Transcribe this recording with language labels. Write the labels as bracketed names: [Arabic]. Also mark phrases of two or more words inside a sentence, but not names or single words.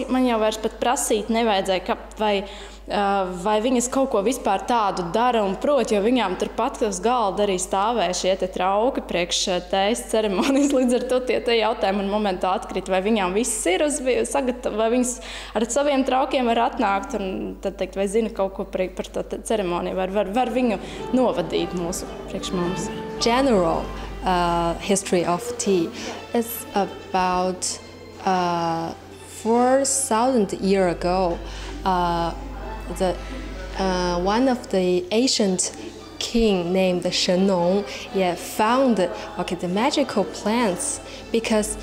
[Latvian] Man jau vairs pat prasīt nevajadzēja, vai viņas kaut ko vispār tādu dara un prot, jo viņām turpat uz galda arī stāvēja šie trauki priekš tējas ceremonijas. Līdz ar to tie jautājumi un momentā atkrita, vai viņām viss ir sagatavot, vai viņas ar saviem traukiem var atnākt un tad teikt, vai zina kaut ko par to ceremoniju, var viņu novadīt mūsu priekš mums. [English] General history of tea is about 4,000 years ago. One of the ancient king named Shen Nong found the magical plants, because